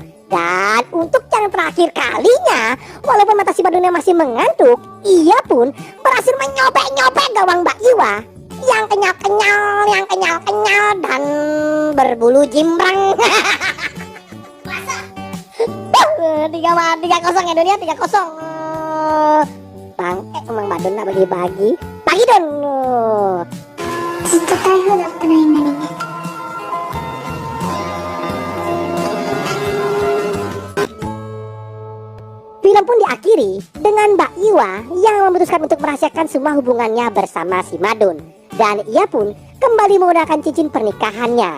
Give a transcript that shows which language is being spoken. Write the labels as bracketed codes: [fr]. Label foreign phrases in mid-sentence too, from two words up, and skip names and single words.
[id] Dan untuk yang terakhir kalinya, walaupun mata si Madunnya masih mengantuk, ia pun berhasil menyobek-nyobek gawang Mbak Iwa yang kenyal-kenyal dan berbulu jimbrang. 3-0 ya dunia, 3-0. Bang, emang Mbak Don nak bagi-bagi? Bagi Don. [ja] ずっと台風だったらいいのにね [id] Film pun diakhiri dengan Mbak Iwa yang memutuskan untuk merahasiakan semua hubungannya bersama si Madun. Dan ia pun kembali menggunakan cincin pernikahannya.